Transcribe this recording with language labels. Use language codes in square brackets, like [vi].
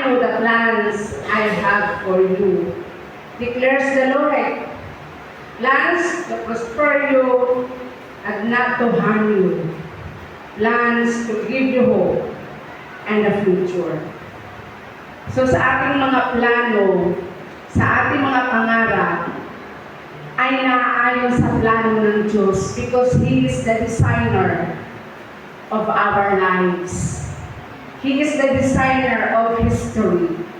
[en] I know the plans I have for you, declares the Lord. Plans to prosper you and not to harm you. Plans to give you hope and a future. [tl] So sa ating mga plano, sa ating mga pangarap, ay naaayon sa plano ng Diyos [en] because He is the designer of our lives. He is the designer of history.